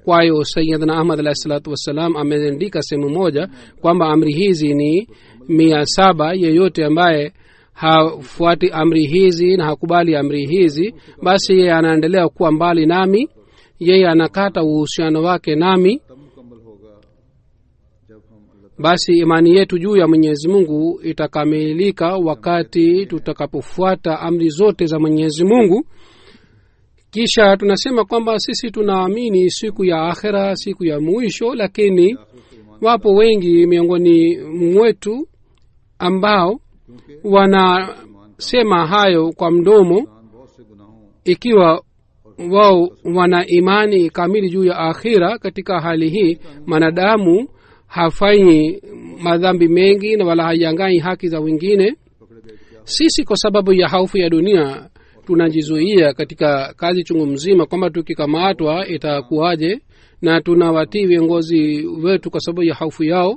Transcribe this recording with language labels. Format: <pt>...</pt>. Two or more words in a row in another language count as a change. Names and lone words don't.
<sw>Kwa hiyo Sayyidina Ahmad</sw> <ar>عليه الصلاة والسلام</ar> <sw>ameandika sehemu moja kwamba amri hizi ni 700. Yeyote ambaye hafuati amri hizi na hakubali amri hizi, basi yeye anaendelea kuwa mbali nami, yeye anakata uhusiano wake nami.</sw> <ur>تب مکمل ہوگا جب ہم اللہ</ur> <sw>Basi imani yetu juu ya Mwenyezi Mungu itakamilika wakati tutakapofuata amri zote za Mwenyezi Mungu. Kisha tunasema kwamba sisi tunaamini siku ya akhera, siku ya mwisho, lakini wapo wengi miongoni mwetu ambao wanasema hayo kwa mdomo.</sw> <ur>بہت سے گناہوں</ur> <sw>Ikiwa wao wana imani kamili juu ya akhira, katika hali hii mwanadamu hafanyi madhambi mengi na wala hayangai haki za wengine. Sisi kwa sababu ya hofu ya dunia tunajizuia katika kazi chungu mzima kwamba tukikamatwa itakuwaje, na tunawatii viongozi wetu kwa sababu ya hofu yao.</sw>